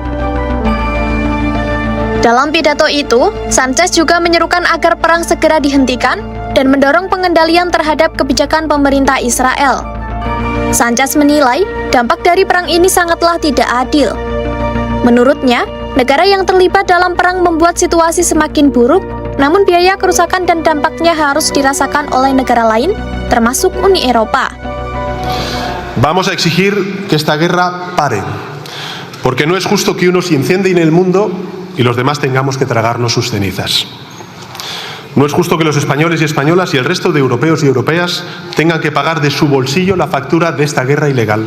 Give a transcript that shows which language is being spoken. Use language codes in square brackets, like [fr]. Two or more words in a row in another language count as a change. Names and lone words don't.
[id] Dalam pidato itu, Sánchez juga menyerukan agar perang segera dihentikan dan mendorong pengendalian terhadap kebijakan pemerintah Israel. Sánchez menilai dampak dari perang ini sangatlah tidak adil. Menurutnya, negara yang terlibat dalam perang membuat situasi semakin buruk, namun biaya kerusakan dan dampaknya harus dirasakan oleh negara lain, termasuk Uni Eropa. [es] Vamos a exigir que esta guerra pare, porque no es justo que unos incendien el mundo y los demás tengamos que tragarnos sus cenizas. No es justo que los españoles y españolas y el resto de europeos y europeas tengan que pagar de su bolsillo la factura de esta guerra ilegal.